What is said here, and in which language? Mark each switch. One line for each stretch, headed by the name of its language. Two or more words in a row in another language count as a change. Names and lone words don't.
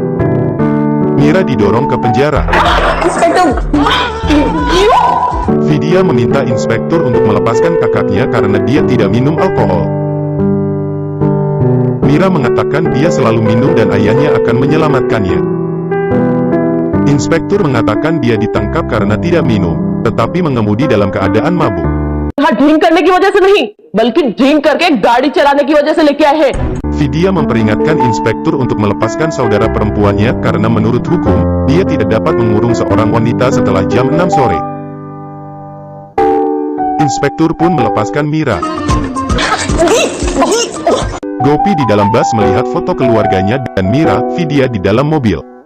Indonesian: Mira didorong ke penjara. Vidya meminta inspektur untuk melepaskan kakaknya karena dia tidak minum alkohol. Mira mengatakan dia selalu minum dan ayahnya akan menyelamatkannya. Inspektur mengatakan dia ditangkap karena tidak minum, tetapi mengemudi dalam keadaan mabuk.
Hindi: ड्रिंक करने की वजह से नहीं, बल्कि ड्रिंक करके गाड़ी चलाने की वजह से लेके आए हैं।
Indonesian: Vidya memperingatkan inspektur untuk melepaskan saudara perempuannya karena menurut hukum, dia tidak dapat mengurung seorang wanita setelah jam 6 sore. Inspektur pun melepaskan Mira. Gopi di dalam bus melihat foto keluarganya dan Mira, Vidya di dalam mobil.